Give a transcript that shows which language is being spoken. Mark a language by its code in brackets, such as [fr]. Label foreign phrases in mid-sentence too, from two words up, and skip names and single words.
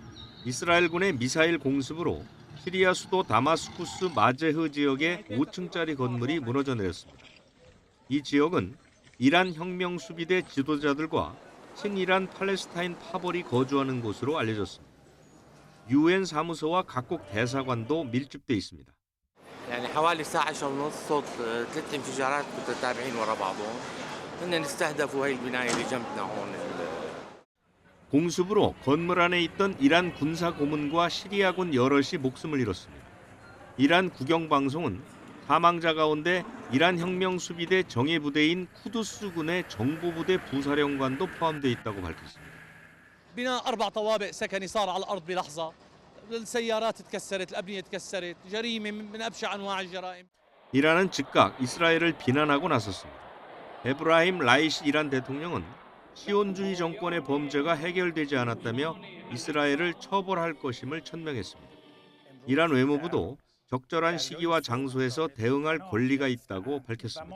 [ko] 이스라엘군의 미사일 공습으로 시리아 수도 다마스쿠스 마제흐 지역의 5층짜리 건물이 무너져 내렸습니다. 이 지역은 이란 혁명수비대 지도자들과 친이란 팔레스타인 파벌이 거주하는 곳으로 알려졌습니다. UN 사무소와 각국 대사관도 밀집돼 있습니다. [ar] يعني حوالي الساعة 10:30 صوت 3 انفجارات متتابعين ورا بعضهم. هن استهدفوا هي البناية اللي جنبنا هون. [ko] 공습으로 건물 안에 있던 이란 군사 고문과 시리아군 여럿이 목숨을 잃었습니다. 이란 국영방송은 사망자 가운데 이란 혁명수비대 정예부대인 쿠두스군의 정보부대 부사령관도 포함되어 있다고 밝혔습니다. [ar] بناء 4 طوابق سكني صار على الأرض بلحظة. السيارات تكسرت، الأبنية تكسرت، جريمة من أبشع أنواع الجرائم. [ko] 이란은 즉각 이스라엘을 비난하고 나섰습니다. 에브라힘 라이시 이란 대통령은 시온주의 정권의 범죄가 해결되지 않았다며 이스라엘을 처벌할 것임을 천명했습니다. 이란 외무부도 적절한 시기와 장소에서 대응할 권리가 있다고 밝혔습니다.